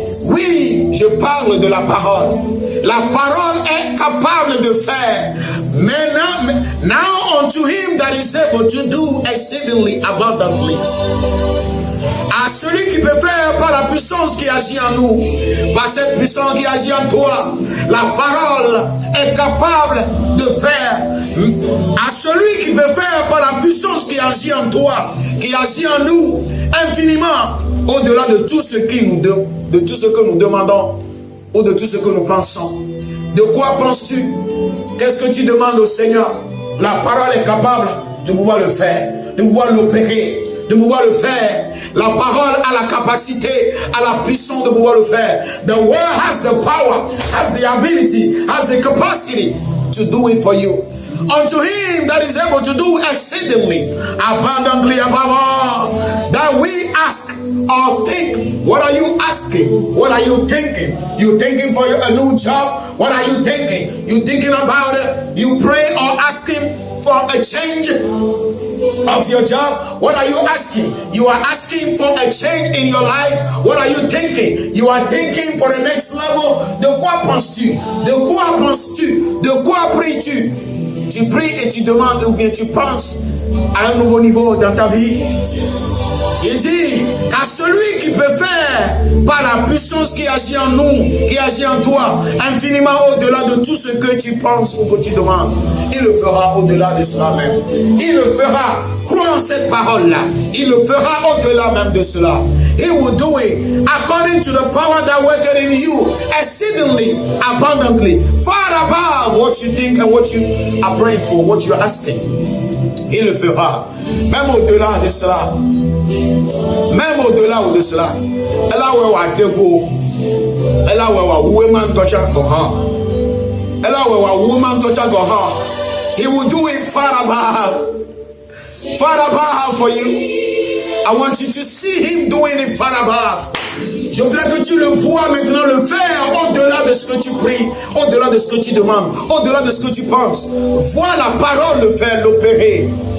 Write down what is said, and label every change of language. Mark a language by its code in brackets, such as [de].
[fr] Oui, je parle de la parole. La parole est capable de faire. Mais [en] now unto him that is able to do exceedingly abundantly. [fr] À celui qui peut faire par la puissance qui agit en nous, par cette puissance qui agit en toi, la parole est capable de faire. À celui qui peut faire par la puissance qui agit en toi, qui agit en nous, infiniment, au-delà de tout ce que nous demandons, ou de tout ce que nous pensons. De quoi penses-tu? Qu'est-ce que tu demandes au Seigneur? La parole est capable de pouvoir le faire, de pouvoir l'opérer, de pouvoir le faire. La parole a la capacité, a la puissance de pouvoir le faire. [en] The word has the power, has the ability, has the capacity to do it for you. Unto him that is able to do exceedingly, abundantly above all that we ask or think. What are you asking? What are you thinking? You thinking for a new job? What are you thinking? You thinking about it? You pray or asking for a change of your job? What are you asking? You are asking for a change in your life. What are you thinking? You are thinking for the next level. [fr] De quoi penses-tu? De quoi penses-tu? De quoi pries-tu? Tu pries et tu demandes ou bien tu penses à un nouveau niveau dans ta vie. Il dit qu'à celui qui peut faire par la puissance qui agit en nous, qui agit en toi, infiniment au-delà de tout ce que tu penses ou que tu demandes, il le fera au-delà de cela même. Il le fera. Crois en cette parole-là. Il le fera au-delà même de cela. [en] He will do it according to the power that worketh in you, exceedingly, abundantly, far above what you think and what you are praying for, what you are asking. [fr] Il le fera. Même au-delà de cela. Même au-delà de cela. Elle a où elle dégo. Elle a où woman touch her go her. Elle a où woman touch her go her. [en] He will do it far above. Far above for you. I want you to see him doing it far above. [fr] Je voudrais que tu le vois maintenant le faire au-delà de ce que tu pries, au-delà de ce que tu demandes, au-delà de ce que tu penses. Vois la parole le faire, l'opérer.